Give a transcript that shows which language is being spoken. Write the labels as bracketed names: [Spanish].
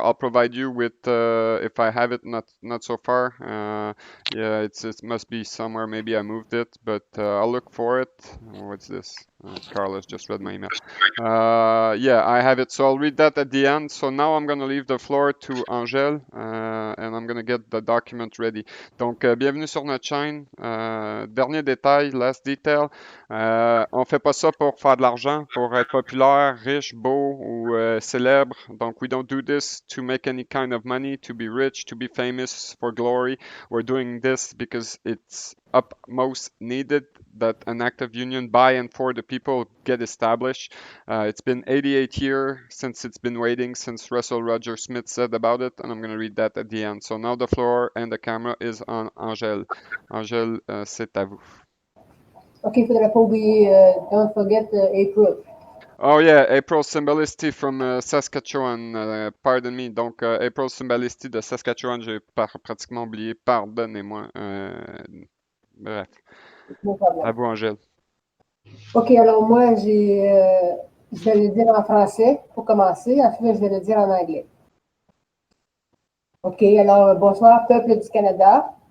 [English] I'll provide you with, if I have it not so far, yeah, it must be somewhere, maybe I moved it, but I'll look for it. What's this? Carlos just read my email. Yeah, I have it, so I'll read that at the end. So now I'm going to leave the floor to Angèle, and I'm going to get the document ready. [French] Donc, bienvenue sur notre chaîne. Dernier détail, [English] last detail. [French] On fait pas ça pour faire de l'argent, pour être populaire, riche, beau ou célèbre. [English] Donc, we don't do this to make any kind of money, to be rich, to be famous, for glory. We're doing this because it's utmost needed that an active union by and for the people get established. It's been 88 years since it's been waiting, since Russell Roger Smith said about it, and I'm going to read that at the end. So now the floor and the camera is on Angèle. [French] Angèle, c'est à vous. OK, il ne faudrait pas oublier, [English] don't forget April. Oh yeah, April Symbolisti from Saskatchewan. Pardon me. [French] Donc, April Symbolisti de Saskatchewan, j'ai pratiquement oublié. Pardonnez-moi. Bref. No problème. À vous, Angèle. OK, alors moi, je vais le dire en français pour commencer. Ensuite, je vais le dire en anglais. OK, alors bonsoir, peuple du Canada.